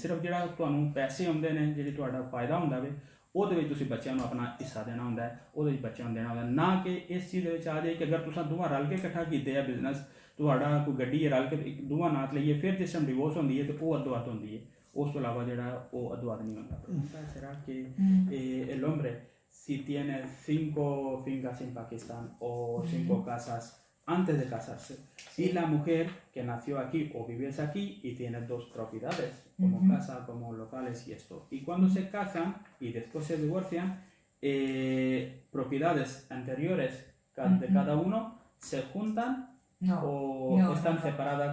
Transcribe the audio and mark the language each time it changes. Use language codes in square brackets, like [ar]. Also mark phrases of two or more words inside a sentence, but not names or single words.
[pa] ਸਿਰਫ ਜਿਹੜਾ ਤੁਹਾਨੂੰ ਪੈਸੇ ਆਉਂਦੇ ਨੇ ਜਿਹੜੀ ਤੁਹਾਡਾ ਫਾਇਦਾ ਹੁੰਦਾ ਵੇ ਉਹਦੇ ਵਿੱਚ ਤੁਸੀਂ ਬੱਚਿਆਂ ਨੂੰ ਆਪਣਾ ਹਿੱਸਾ ਦੇਣਾ ਹੁੰਦਾ ਹੈ ਉਹਦੇ ਵਿੱਚ ਬੱਚਿਆਂ ਨੂੰ ਦੇਣਾ ਹੁੰਦਾ ਨਾ ਕਿ ਇਸ ਚੀਜ਼ ਦੇ ਵਿੱਚ ਆ ਜਾਏ ਕਿ ਅਗਰ ਤੁਸੀਂ ਦੋਵਾਂ ਰਲ ਕੇ ਇਕੱਠਾ ਕੀਤੇ ਆ ਬਿਜ਼ਨਸ ਤੁਹਾਡਾ ਕੋਈ ਗੱਡੀ ਹੈ ਰਲ ਕੇ ਦੋਵਾਂ ਨਾਂ 'ਤੇ ਲਈਏ ਫਿਰ ਜਿਸ ਟਾਈਮ ਡਿਵੋਰਸ ਹੁੰਦੀ ਹੈ ਤੇ ਉਹ ਅੱਧੋ ਅੱਧ ਹੁੰਦੀ ਹੈ ਉਸ ਤੋਂ ਇਲਾਵਾ ਜਿਹੜਾ ਉਹ ਅੱਧੋ ਅੱਧ ਨਹੀਂ ਹੁੰਦਾ [es] será que el hombre si tiene 5 fincas en Pakistán o 5 casas antes de casarse y la mujer que nació aquí o vives aquí y tiene 2 propiedades como casa, como locales y esto y cuando se casan y después se divorcian propiedades anteriores de cada uno se juntan o están separadas